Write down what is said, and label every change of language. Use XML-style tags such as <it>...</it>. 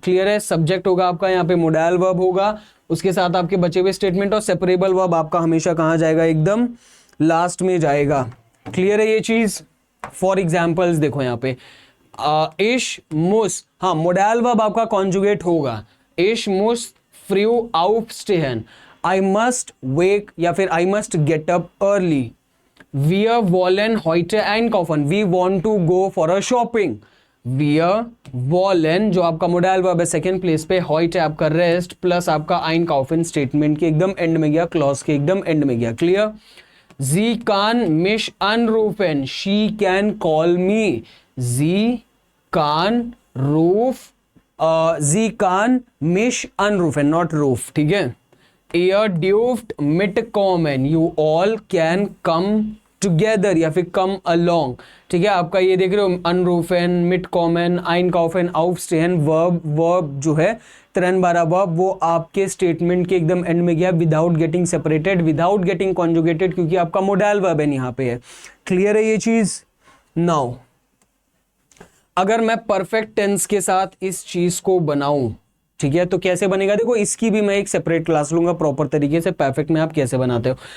<hi>Clear है, subject होगा आपका यहाँ पे मोडाइल वर्ब होगा, उसके साथ आपके बचे हुए स्टेटमेंट, और सेपरेबल वर्ब आपका हमेशा कहां जाएगा, एकदम लास्ट में जाएगा। क्लियर है ये चीज। फॉर एग्जाम्पल्स देखो यहाँ पे इश मुस, हाँ मोडाइल वर्ब आपका कॉन्जुगेट होगा,</hi> <de>इश मुस फ्रू aufstehen,</de> <en>I must wake</en> <hi>या फिर</hi> <en>I must get up early.</en> <de>Wir wollen heute einkaufen,</de> <en>we want to go for a shopping।</en> <hi>Wir wollen जो आपका मोडाइल वर्ब है सेकेंड प्लेस पे, heute आपका रेस्ट प्लस आपका einkaufen स्टेटमेंट के एकदम एंड में गया, क्लॉज के एकदम एंड में गया। Clear.</hi> <de>Sie kann mich anrufen,</de> <en>she can call me,</en> <de>sie kann ruf, sie kann mich anrufen, not ruf,</de> <hi>ठीक है।</hi> <de>Ihr dürft mitkommen,</de> <en>you all can come together या फिर come along,</en> <hi>ठीक है। आपका ये देख रहे हो अनरूफेन, मिटकॉमन, आइनकाउफेन, aufstehen, वर्ब जो है त्रेन बारह वर्ब, वो आपके स्टेटमेंट के एकदम एंड में गया without getting separated, without getting conjugated, क्योंकि आपका मोडाइल वर्ब है यहाँ पे है। क्लियर है ये चीज। नाउ अगर मैं परफेक्ट टेंस के साथ इस चीज को बनाऊं, ठीक है, तो कैसे बनेगा, देखो इसकी भी मैं एक सेपरेट क्लास लूंगा प्रॉपर तरीके से, परफेक्ट में आप कैसे बनाते हो।</hi>